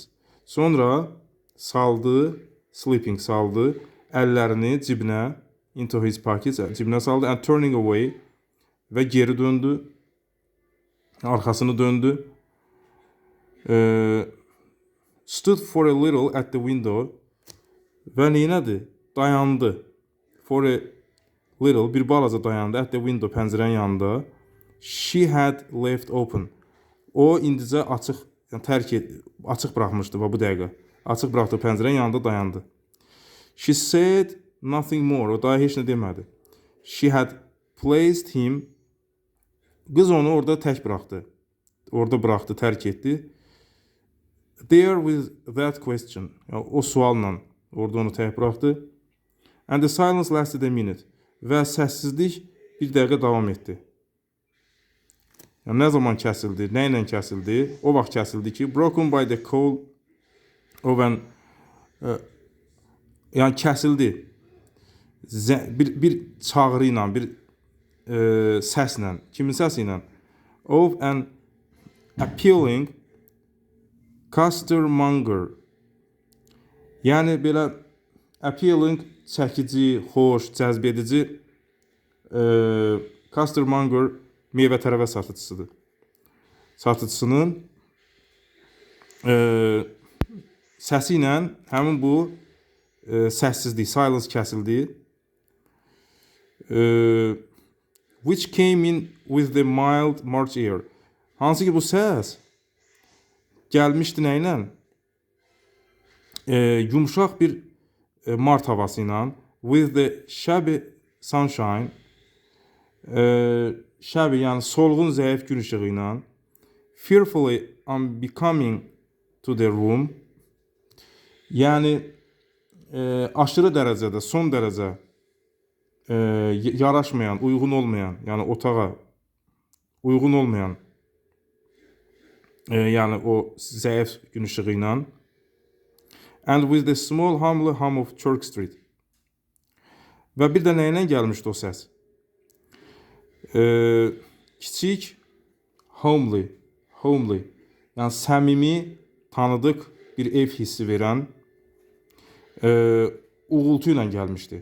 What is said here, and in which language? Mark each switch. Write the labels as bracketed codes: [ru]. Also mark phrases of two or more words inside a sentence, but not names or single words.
[az] Sonra saldı əllərini cibinə, [en] into his pockets, [az] cibinə saldı, [en] and turning away [az] və geri döndü, arxasını döndü. [en] Stood for a little at the window [az] və neynədi? Dayandı. [en] For a little, [az] bir balaca dayandı [en] at the window, [az] pəncərənin yanında. [en] She had left open. [az] O indicə açıq, yəni açıq buraxmışdı bu dəqiqə. Açıq buraxdı pəncərənin yanında dayandı. [en] She said nothing more. [az] O daha heç nə demədi. [en] She had placed him. [az] Qız onu orada tək buraxdı. Orada buraxdı, tərk etdi. [en] There with that question. [az] Yəni, o sualla orada onu tək buraxdı. [en] And the silence lasted a minute. [az] Və səssizlik bir dəqiqə davam etdi. Yəni, nə zaman kəsildi, nə ilə kəsildi? O vaxt kəsildi ki, [en] broken by the cold of an, [az] yəni kəsildi. Bir çağrı ilə, bir səslə, kimin səsi ilə? [en] Of an appealing costermonger. [az] Yəni belə appealing, çəkici, xoş, cəzb edici costermonger meyvə-tərəvə satıcısıdır. Satıcısının səsi ilə həmin bu səssizlik, silence kəsildi. [en] Which came in with the mild March air. [az] Hansı ki bu səs gəlmişdi nə ilə? Yumşaq bir mart havası ilə. [en] With the shabby sunshine. [az] Shabby yəni solğun zəif gün işığı ilə. [en] Fearfully unbecoming to the room. [az] Yəni aşırı dərəcədə, son dərəcə yaraşmayan, uyğun olmayan, yəni otağa uyğun olmayan, yəni o zəif gün işığı ilə. [en] And with the small homely hum of Church Street. [az] Və bir də nə ilə gəlmişdi o səs? Kiçik, homely, Homely. Yəni səmimi, tanıdıq bir ev hissi verən uğultu ilə gəlmişdi.